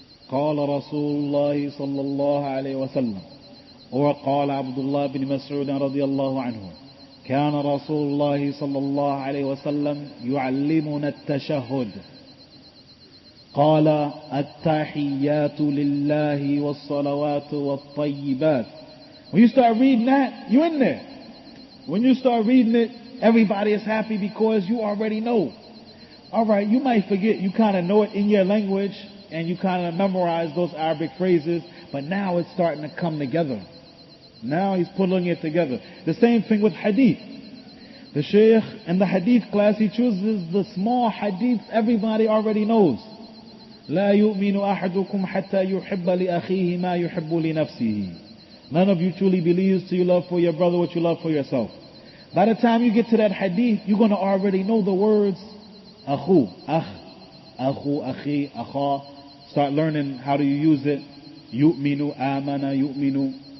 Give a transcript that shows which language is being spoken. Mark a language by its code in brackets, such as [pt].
[ar] قال رسول الله صلى الله عليه وسلم, وقال عبد الله بن مسعود رضي الله عنه, كان رسول الله صلى الله عليه وسلم يعلمنا التشهد, قال التحيات لله والصلوات والطيبات. [en] When you start reading that, you're in there. When you start reading it, everybody is happy because you already know. Alright, you might forget, you kind of know it in your language, and you kind of memorize those Arabic phrases, but now it's starting to come together. Now he's pulling it together. The same thing with hadith. The Shaykh in the hadith class, he chooses the small hadiths everybody already knows. [ar] لا يؤمن أحدكم حتى يحب لأخيه ما يحب لنفسه. [en] None of you truly believes till you love for your brother what you love for yourself. By the time you get to that hadith, you're going to already know the words akhu, akhu, akhi, akha. Start learning how do you use it. Yu'minu, amana, yu'minu.